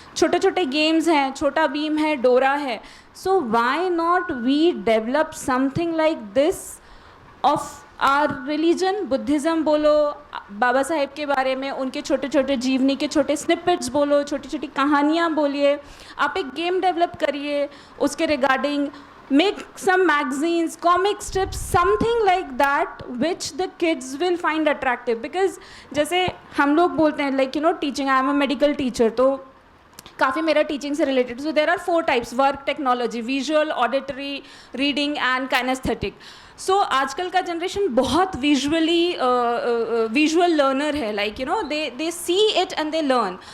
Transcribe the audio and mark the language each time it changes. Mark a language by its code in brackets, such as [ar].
[hi] छोटे छोटे गेम्स हैं, छोटा बीम है, डोरा है। [en] so why not we develop something like this of our religion, [hi] Buddhism बोलो, बाबा साहेब के बारे में उनके छोटे छोटे जीवनी के छोटे स्निपेट्स बोलो, छोटी छोटी कहानियाँ बोलिए। आप एक गेम डेवलप करिए उसके regarding, [en] make some magazines, comic strips, something like that which the kids will find attractive. [hi] Because जैसे हम लोग बोलते हैं [en] like teaching, I am a medical teacher, [hi] तो काफ़ी मेरा टीचिंग से related. [en] So there are 4 types: work technology, visual, auditory, reading and kinesthetic. So [hi] आजकल का जनरेशन बहुत विजुअल लर्नर है, [en] Like they see it and they learn.